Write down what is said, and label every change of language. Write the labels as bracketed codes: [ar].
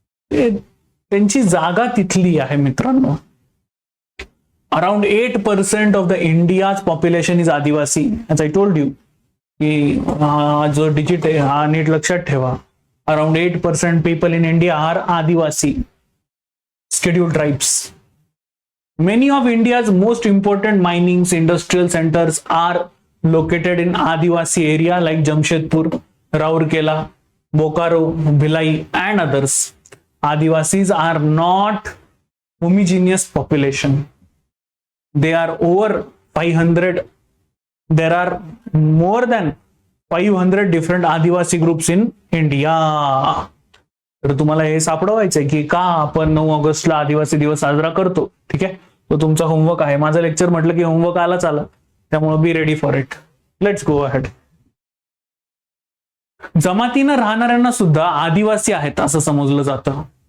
[mr] त्यांची जागा तिथली आहे मित्रांनो. [en] Around 8% of the India's population is Adivasi. As I told you [mr] की जो डिजिट आहे हा नीट लक्षात ठेवा. [en] Around 8% people in India are Adivasi scheduled tribes. Many of India's most important mining industrial centers are located in Adivasi area like Jamshedpur, Raurkela, Bokaro, Bhilai and others. Adivasis are not homogeneous population. They are over 500. There are more than 500 different Adivasi groups in India. [mr] तर तुम्हाला हे सापडवायचंय की का आपण 9 ऑगस्टला आदिवासी दिवस साजरा करतो. ठीक आहे, तो तुमचा होमवर्क आहे. माझं लेक्चर म्हटलं की होमवर्क आलाच आला, त्यामुळे [en] Be ready for it. Let's go ahead. [mr] जमातीनं राहणाऱ्यांना सुद्धा आदिवासी आहेत असं समजलं जातं.